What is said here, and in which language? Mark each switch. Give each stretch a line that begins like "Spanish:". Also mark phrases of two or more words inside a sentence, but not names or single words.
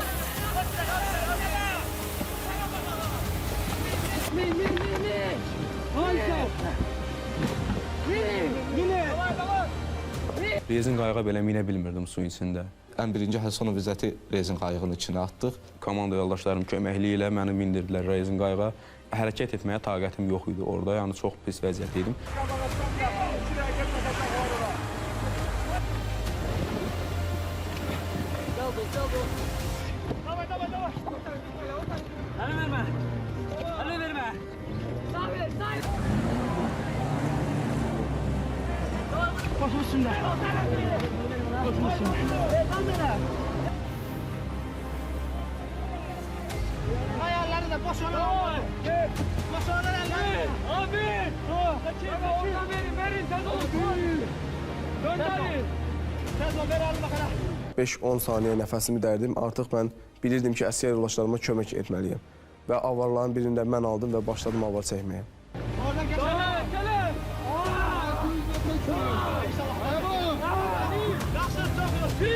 Azerbaijani: Rezin qayığa belə minə bilmirdim suyun içində. Ən birinci Həsənov İzzəti rezin qayığının içinə atdıq. Komanda yoldaşlarım köməkliyi ilə məni mindirdilər rezin qayığa. Hərəkət etməyə taqətim yox idi orada, yəni çox pis vəziyyətdə idim.
Turkish: Hadi verme. Hadi verme. Sabir, sabir. Başım üstünde. Başım üstünde. Ayarları da boş olan. Boş olan elleri. Abi. Oradan verin.
Azerbaijani: Tez olun.
Turkish: Gönderin.
Azerbaijani: Tez ol,
Turkish: ver alın bakalım.
Azerbaijani: 5-10 saniyə nəfəsimi dərdim. Artıq mən bilirdim ki, əsgər yoldaşlarıma kömək etməliyəm. Və avarların birində mən aldım və başladım avar çəkməyə. Oradan gəlin. Gəlin. Yaxşı, çox